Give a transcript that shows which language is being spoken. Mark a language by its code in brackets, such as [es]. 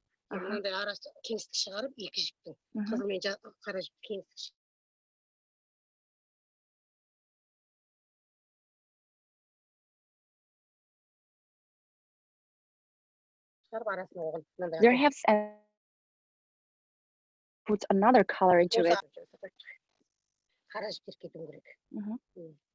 [kk] Мынандай арасы кеңістік шығарып екі жіптің қызыл мен қара жіп кеңістік шығарып арасына оған [en] There have put another color into it. [kk] Қара жіптер кетуі керек.